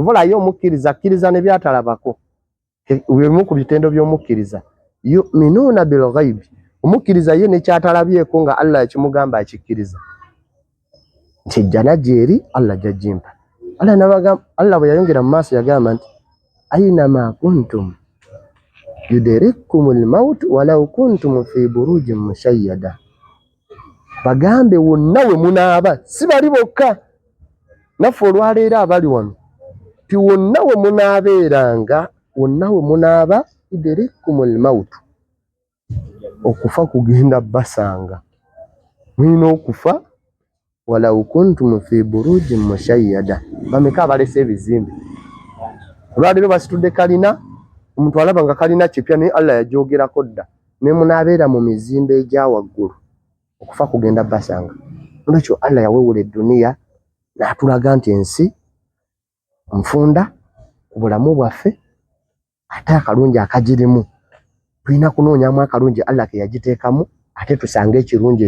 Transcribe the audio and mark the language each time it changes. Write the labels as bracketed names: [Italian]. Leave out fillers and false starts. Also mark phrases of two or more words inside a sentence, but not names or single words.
[Ganda] tuvola yo mukkiriza ne byatalabako bimu ku bitendo by'omukkiriza [Arabic] يؤمنون بالغيب [Ganda] omukkiriza ye ne kyatalabyeko nga Allah yakimugamba akikkiriza nti jjana gyeri Allah jajjimpa Allah bwe yayongera mu maaso yagamba nti [Arabic] أينما كنتم يدرككم الموت ولو كنتم في بروج مشيدة [Ganda] bagambe wonna we munaaba si bali bokka naffe olwaleero abali wano ti wonna we munaabeeranga wonna we munaaba [Arabic] يدرككم الموت [Ganda] okufa kugenda basanga mulina okufa [Arabic] ولو كنتم في بروج مشيدة [Ganda] bameka abalese ebizimbe olwaleero basitudde kalina omuntu alaba nga kalina kipya naye Allah yajoogerako dda ne munaabeera mu mizimbe egya waggulu okufa kugenda basanga olwekyo Allah yawewula edduniya n'atulaga nti ensi nfunda ku bulamu bwaffe ate akalungi akagirimu tulina kunoonyamu akalungi Allah ke yagiteekamu ate tusange ekirungi